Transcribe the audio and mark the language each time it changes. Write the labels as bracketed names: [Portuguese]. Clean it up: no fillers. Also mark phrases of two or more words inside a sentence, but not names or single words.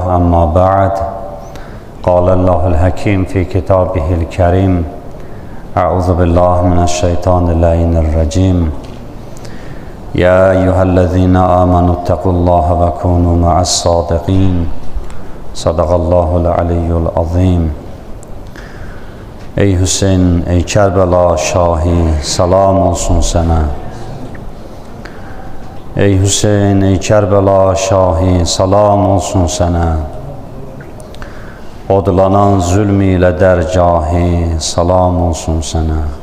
[Arabic] أما بعد، قال الله الحكيم في كتابه الكريم: أعوذ بالله من الشيطان اللعين الرجيم. يا أيها الذين آمنوا اتقوا الله وكونوا مع الصادقين. صدق الله العلي العظيم. [Azerbaijani] Ey Hüseyin, ey Kerbela Şahi, salam olsun sana. Ey Hüseyin, ey Kerbela Şahi, salam olsun sana. Odlanan zulm ilə dərgahı, salam olsun sana.